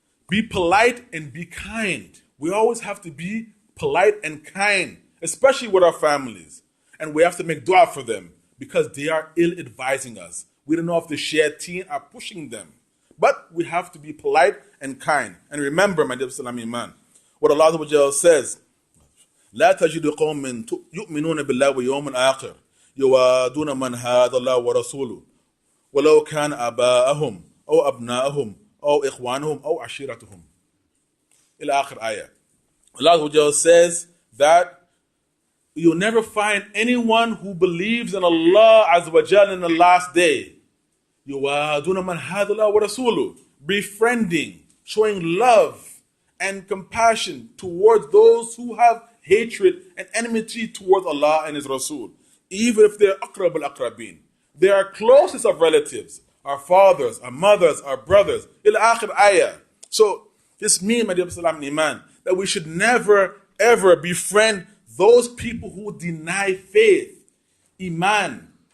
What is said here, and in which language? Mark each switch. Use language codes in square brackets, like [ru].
[en] Be polite and be kind. We always have to be polite and kind, especially with our families. And we have to make dua for them because they are ill-advising us. We don't know if the shayateen are pushing them. But we have to be polite and kind. And remember, my dear Salam Iman, what Allah says, [ar] لا تجد قوم يؤمنون بالله واليوم الآخر يوادون من هذا الله ورسوله ولو كان آباءهم أو أبناءهم أو إخوانهم أو عشيرتهم إلى آخر آية. [en] Allah says that you'll never find anyone who believes in Allah Azza wa Jal in the last day. [ar] يوادون من هذا الله ورسوله, [en] befriending, showing love and compassion towards those who have hatred and enmity towards Allah and His Rasul, even if they're [ar] aqrab al-aqrabin. [en] They are closest of relatives, our fathers, our mothers, our brothers. [ar] Ila akhir ayah. [en] So this means, my dear Salam Iman, that we should never ever befriend those people who deny faith, Iman.